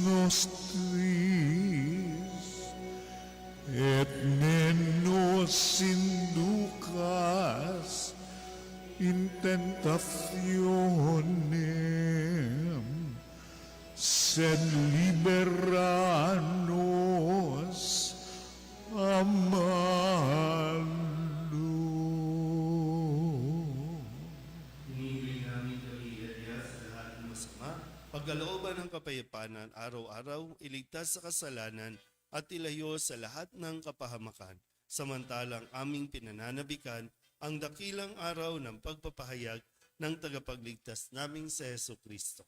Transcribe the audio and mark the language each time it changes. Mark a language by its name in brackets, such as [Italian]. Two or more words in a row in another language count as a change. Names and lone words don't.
[Latin] nostris, et ne nos inducas in tentationem, sed liberanos amalo. [Filipino] Hinihili namin kami Elias sa lahat ng masama, pagkalooban ng kapayapaan araw-araw, iligtas sa kasalanan at ilayo sa lahat ng kapahamakan. Samantalang aming pinananabikan ang dakilang araw ng pagpapahayag ng tagapagligtas naming si Heso Kristo.